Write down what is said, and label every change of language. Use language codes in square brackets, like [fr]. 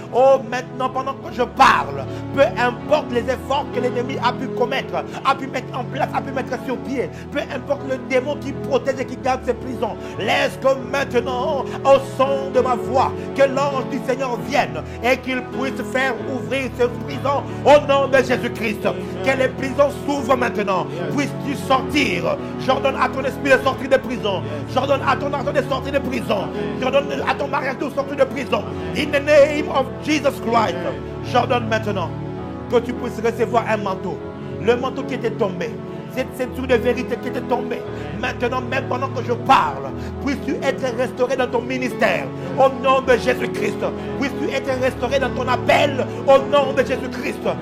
[fr] Oh, maintenant, pendant que je parle, peu importe les efforts que l'ennemi a pu commettre, a pu mettre en place, a pu mettre sur pied, peu importe le démon qui protège et qui garde ses prisons, laisse que maintenant, au son de ma voix, que l'ange du Seigneur vienne et qu'il puisse faire ouvrir ces prisons au nom de Jésus-Christ. Que les prisons s'ouvre maintenant. Puisses-tu sortir. J'ordonne à ton esprit de sortir de prison. J'ordonne à ton argent de sortir de prison. J'ordonne à ton mariage de sortir de prison. [en] In the name of Jesus Christ. [fr] J'ordonne maintenant que tu puisses recevoir un manteau. Le manteau qui était tombé. Cette ceinture de vérité qui était tombée. Maintenant, même pendant que je parle, puisses-tu être restauré dans ton ministère au nom de Jésus-Christ. Puisses-tu être restauré dans ton appel au nom de Jésus-Christ.